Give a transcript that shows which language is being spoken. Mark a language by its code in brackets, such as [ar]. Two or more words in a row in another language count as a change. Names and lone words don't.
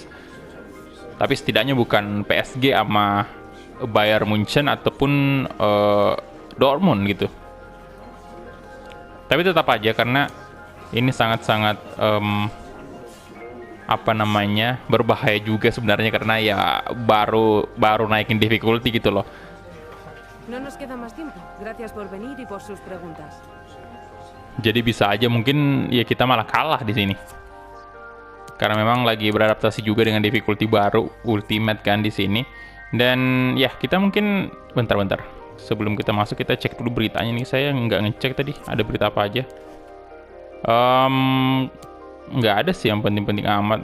[id] Tapi setidaknya bukan PSG sama Bayern Munchen ataupun Dortmund gitu. Tapi tetap aja karena ini sangat-sangat berbahaya juga sebenarnya karena ya baru naikin difficulty gitu loh. [es] No nos queda más tiempo. Gracias por venir y por sus preguntas. [id] Jadi bisa aja mungkin ya kita malah kalah di sini. Karena memang lagi beradaptasi juga dengan difficulty baru Ultimate kan di sini. Dan ya kita mungkin bentar. Sebelum kita masuk kita cek dulu beritanya nih. Saya nggak ngecek tadi ada berita apa aja. Nggak ada sih yang penting-penting amat.